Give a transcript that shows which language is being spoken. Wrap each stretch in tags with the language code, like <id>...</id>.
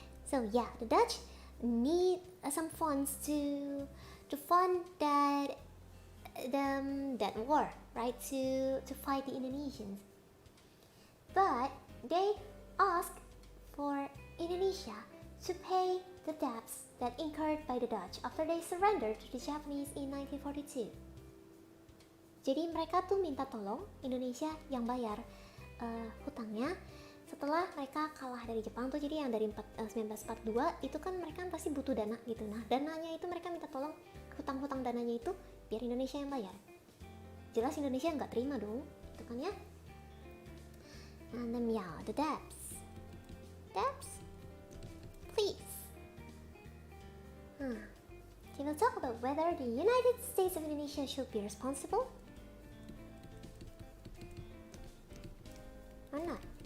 <en>So yeah, the Dutch need some funds to fund that war, right? To fight the Indonesians. But they asked for Indonesia to pay the debts that incurred by the Dutch after they surrendered to the Japanese in 1942.</en> <id>Jadi mereka tuh minta tolong Indonesia yang bayar hutangnya setelah mereka kalah dari Jepang tuh. Jadi yang dari 1942 itu kan mereka pasti butuh dana gitu. Nah dananya itu mereka minta tolong, hutang-hutang dananya itu biar Indonesia yang bayar. Jelas Indonesia nggak terima dong, gitu kan ya.</id> <en>And then yeah, the debts, please. Okay, we'll talk about whether the United States of Indonesia should be responsible or not.</en>